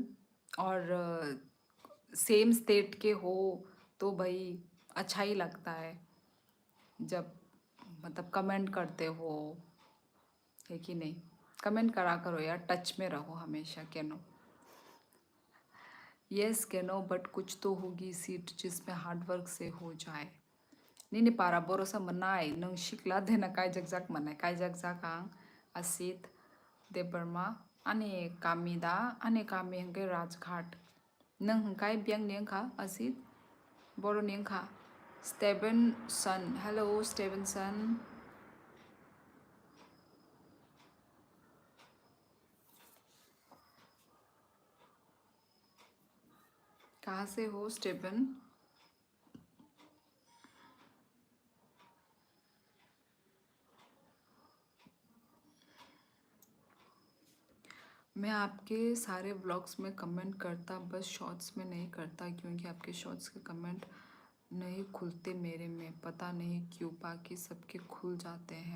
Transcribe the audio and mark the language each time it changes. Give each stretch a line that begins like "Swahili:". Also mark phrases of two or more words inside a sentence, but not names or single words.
Hindi: और सेम स्टेट के हो तो भाई अच्छा ही लगता है जब मतलब कमेंट करते हो, है कि नहीं? कमेंट करा करो यार, टच में रहो हमेशा केनो। यस केनो, बट कुछ तो होगी सीट जिसमें हार्डवर्क से हो जाए।
Kok Borok: Nini para borosa manai nung shikla dena kai jagjak manai kai jagjak ang asit de Burma ane kamida ane kami hangke Rajghat nung hangkai biang niang kha asit boro niang kha Stevenson.
English: Hello Stevenson,
Hindi: कहाँ से हो स्टेवन? मैं आपके सारे व्लॉग्स में कमेंट करता, बस शॉर्ट्स में नहीं करता क्योंकि आपके शॉर्ट्स के कमेंट नहीं खुलते मेरे में, पता नहीं क्यों, बाकी सबके खुल जाते हैं।